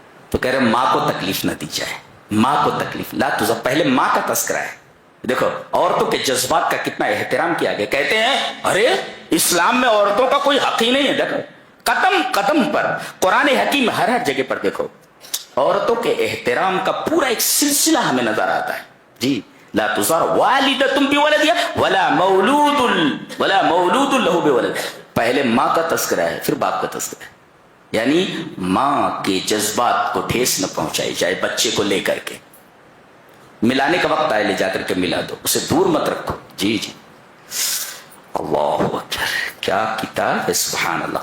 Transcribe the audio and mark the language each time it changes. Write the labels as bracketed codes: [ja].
[ur] تو کہہ رہے ماں کو تکلیف نہ دی جائے، ماں کو تکلیف، لا تضار، پہلے ماں کا تذکرہ ہے، دیکھو عورتوں کے جذبات کا کتنا احترام کیا گیا، کہتے ہیں ارے اسلام میں عورتوں کا کوئی حق ہی نہیں ہے، دیکھو قدم قدم پر قرآن حکیم ہر جگہ پر دیکھو عورتوں کے احترام کا پورا ایک سلسلہ ہمیں نظر آتا ہے. [ar] جی لا تزار والدۃ بولدها ولا مولود له بولد. [ur] پہلے ماں کا تذکرہ ہے پھر باپ کا تذکرہ ہے. یعنی ماں کے جذبات کو ٹھیس نہ پہنچائی جائے بچے کو لے کر کے. ملانے کا وقت آئے لے جا کر کے ملا دو, اسے دور مت رکھو. جی جی اللہ اکبر, کیا کتاب ہے, سبحان اللہ.